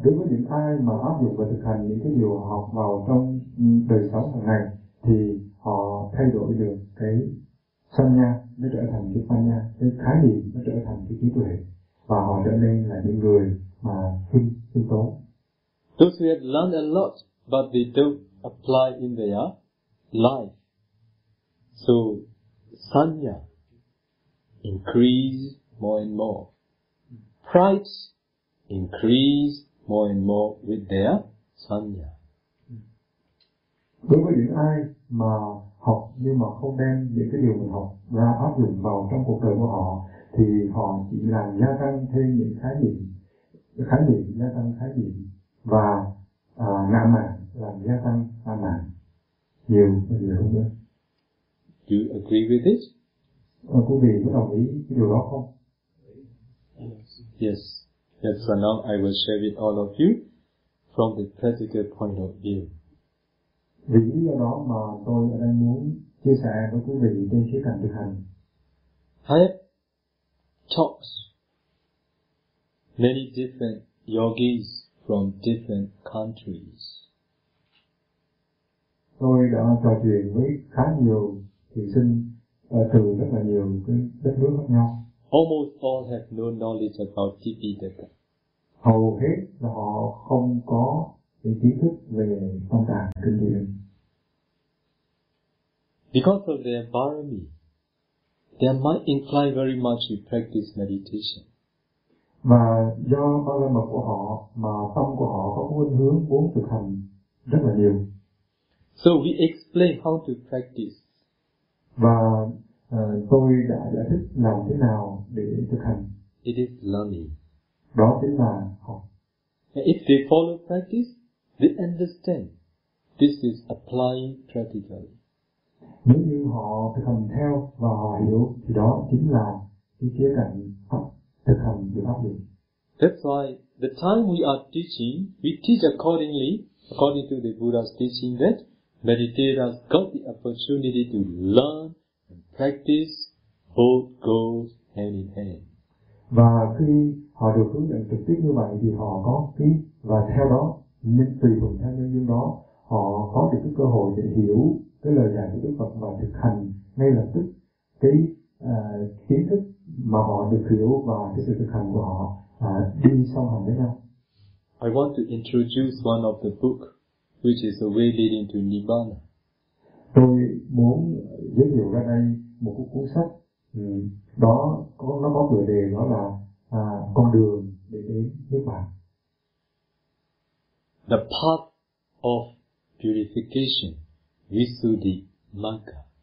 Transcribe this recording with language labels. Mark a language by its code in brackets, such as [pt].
[vi] Đối với những ai mà áp dụng và thực hành những cái điều học vào trong đời sống hàng ngày thì họ thay đổi được cái sanya, nó trở thành cái panya, cái khái niệm nó trở thành cái trí tuệ, và họ trở nên là những người mà tinh tốn. [en] Those who have learned a lot but they don't apply in their life, so sanya increase more and more. Pride increase more and more with their sanya. [vi] Đối với những ai mà học nhưng mà không đem những cái điều mình học ra áp dụng vào trong cuộc đời của họ thì họ chỉ làm gia tăng thêm những khái niệm gia tăng khái niệm và ngã mạn, làm gia tăng ngã mạn nhiều và nhiều hơn nữa. [en] Do you agree with this? [vi] Quý vị có đồng ý cái điều đó không? [en] Yes. Yes, so now I will share with all of you from the practical point of view. [vi] Vì lý do đó mà tôi ở đây muốn chia sẻ với quý vị trên khía cạnh thực hành. [en] I have talked many different yogis from different countries. [vi] Tôi đã trò chuyện với khá nhiều thiền sinh từ rất là nhiều cái đất nước khác nhau. [en] Almost all have no knowledge about Tipitaka. [vi] Hầu hết là họ không có cái kiến thức về tông tạng kinh điển. [en] Because of their barami, their mind inclined very much to practice meditation. [vi] Và do ba la mật của họ mà tâm của họ có khuynh hướng muốn thực hành rất là nhiều. [en] So we explain how to practice. [vi] Và tôi đã giải thích làm thế nào để thực hành. [en] It is learning. [vi] Đó chính là học. [en] And if they follow practice, they understand this is applying practically. [vi] Nếu như họ thực hành theo và họ hiểu thì đó chính là cái khía cạnh thực hành được áp dụng. [en] That's why the time we are teaching, we teach accordingly, according to the Buddha's teaching that meditators got the opportunity to learn and practice, both goes hand in hand. [vi] Và khi họ được hướng dẫn trực tiếp như vậy thì họ có cái, và theo đó, nên tùy thuận theo nhân duyên đó, họ có được cái cơ hội để hiểu cái lời dạy của Đức Phật và thực hành ngay lập tức cái kiến thức mà họ được hiểu và cái sự thực hành của họ đi song hành với nhau. [en] I want to introduce one of the book which is the way leading to Nibbana. [vi] Tôi muốn giới thiệu ra đây một cuốn sách đó có, nó có tựa đề đó là con đường để đến Niết Bàn. [en] The path of purification visuddhi magga.